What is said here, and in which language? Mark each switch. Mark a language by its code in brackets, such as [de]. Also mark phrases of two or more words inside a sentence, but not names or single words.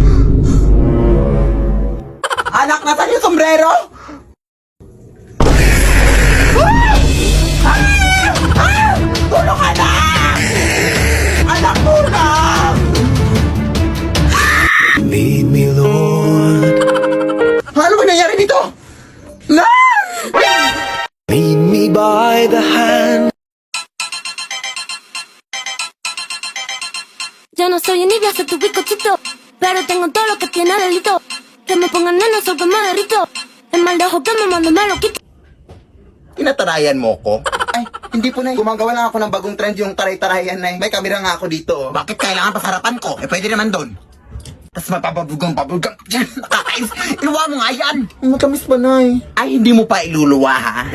[tl] Anak, nasan yung sombrero? Tulong, anak! Anak, tulong! [en] Lead me, Lord. [tl] Ano ba nangyari dito? No! [en] Lead me by the hand. [es] soy envidia, soy tu bizcochito. Pero tengo todo lo que tiene delito. Que me pongan nena, soy que me derrito. El mal de ojo que me mando me lo quito. [tl] Tinatarayan mo ko? Ay, hindi po, Nay. Gumagawa lang ako ng bagong trend yung taray-tarayan, Nay. May kamera nga ako dito. Oh. Bakit kailangan pasarapan ko? Eh, pwede naman doon. Tapos mapapabulgang-pabulgang. Diyan, nakakais. Iluwa mo nga yan. Matamis pa, Nay. Ay, hindi mo pa iluluwa, ha?